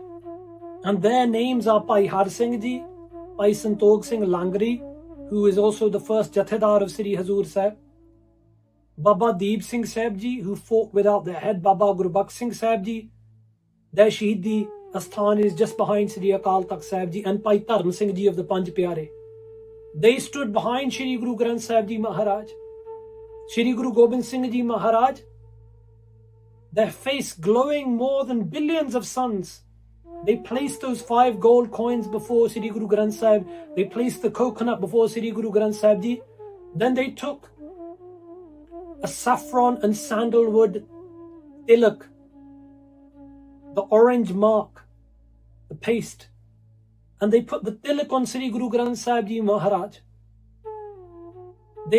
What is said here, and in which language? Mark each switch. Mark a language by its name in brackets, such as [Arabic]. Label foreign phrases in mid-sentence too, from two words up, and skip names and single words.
[English] And their names are Bhai Har Singh Ji, Bhai Santokh Singh Langri, who is also the first Jathedar of Sri Hazur Sahib, Baba Deep Singh Sahib Ji, who fought without their head, Baba Gurbakh Singh Sahib Ji. Their Shahidi Asthan is just behind Sri Akal Takht Sahib Ji, and Bhai Dharm Singh Ji of the Panj Pyare. They stood behind Shri Guru Granth Sahib Ji Maharaj. Shri Guru Gobind Singh Ji Maharaj, their face glowing more than billions of suns. They placed those 5 gold coins before Sri Guru Granth Sahib. They placed the coconut before Sri Guru Granth Sahib Ji. Then they took a saffron and sandalwood tilak, the orange mark, the paste, and they put the tilak on Sri Guru Granth Sahib Ji Maharaj.